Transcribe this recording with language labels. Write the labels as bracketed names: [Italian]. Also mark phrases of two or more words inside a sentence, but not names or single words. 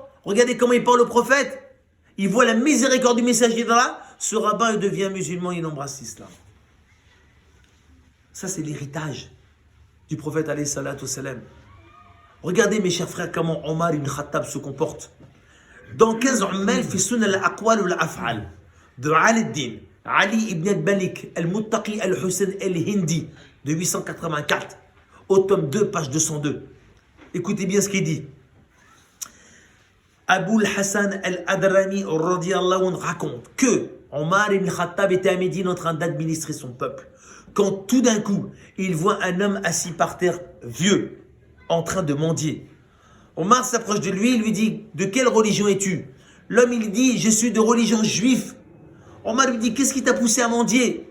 [French] Regardez comment il parle au prophète. Il voit la miséricorde du messager d'Allah. Ce rabbin, il devient musulman, il embrasse l'islam. Ça, c'est l'héritage du prophète [Arabic] عليه الصلاة والسلام. [French] Regardez, mes chers frères, comment Omar ibn Khattab se comporte. Dans 15 Ummal, fi sunna al-aqwal ou al-af'al, de Ali Ali ibn al-Malik, al-Muttaqi al-Hussein al-Hindi, de 884, au tome 2, page 202. Écoutez bien ce qu'il dit. Abu al-Hassan al-Adrami [Arabic] رضي الله عنه [French] raconte que Omar ibn Khattab était à Médine en train d'administrer son peuple. Quand tout d'un coup, il voit un homme assis par terre, vieux, en train de mendier. Omar s'approche de lui, il lui dit, de quelle religion es-tu? L'homme, il dit, je suis de religion juive. Omar lui dit, qu'est-ce qui t'a poussé à mendier?